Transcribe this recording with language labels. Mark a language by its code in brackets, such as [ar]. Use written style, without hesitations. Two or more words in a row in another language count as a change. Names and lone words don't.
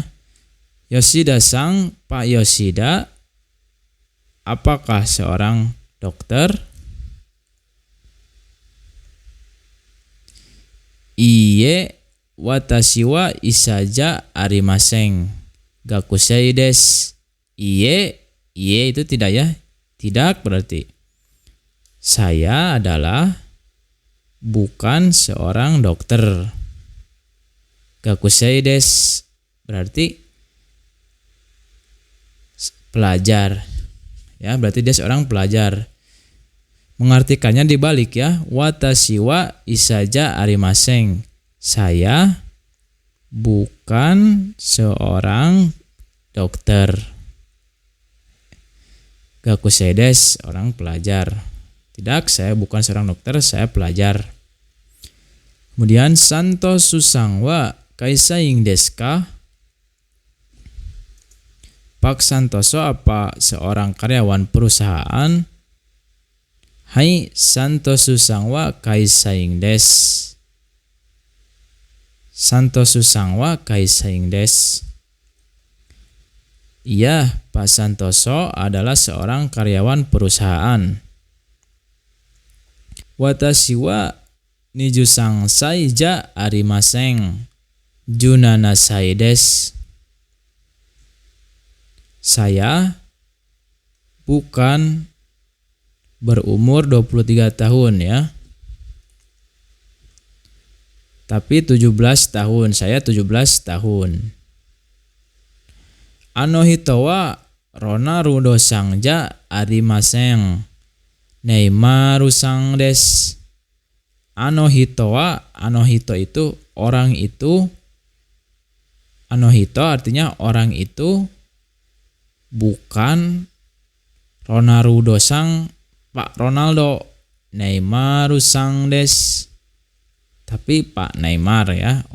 [id] Yoshida sang, Pak Yoshida apakah seorang dokter? [ja] いいえ、私は医者じゃありません. 学生です. [id] Iye itu tidak ya. Tidak berarti. Saya adalah bukan seorang dokter. [ja] 学生です [id] berarti pelajar. Ya, berarti dia seorang pelajar. Mengartikannya dibalik ya. [ja] 私は医者じゃありません. [id] Saya bukan seorang dokter. [ja] 学生です, [id] orang pelajar. Tidak, saya bukan seorang dokter, saya pelajar. Kemudian [ja] サントスさんは会社員ですか? [id] Pak Santoso apa seorang karyawan perusahaan? [ja] はい、サントスさんは会社員です. サントスさんは会社員です. [id] Iya, Pak Santoso adalah seorang karyawan perusahaan. [ja] 私は二十三歳じゃありません. 十七歳です. [id] Saya bukan berumur 23 tahun ya. Tapi 17 tahun, saya 17 tahun. [ja] あの人はロナウドさんじゃありません. ネイマールさんです. あの人 [id] itu orang itu. [ja] あの人 [id] artinya orang itu bukan Ronaldo sang Pak Ronaldo. [ja] ネイマールさんです. [id] Tapi Pak Neymar ya.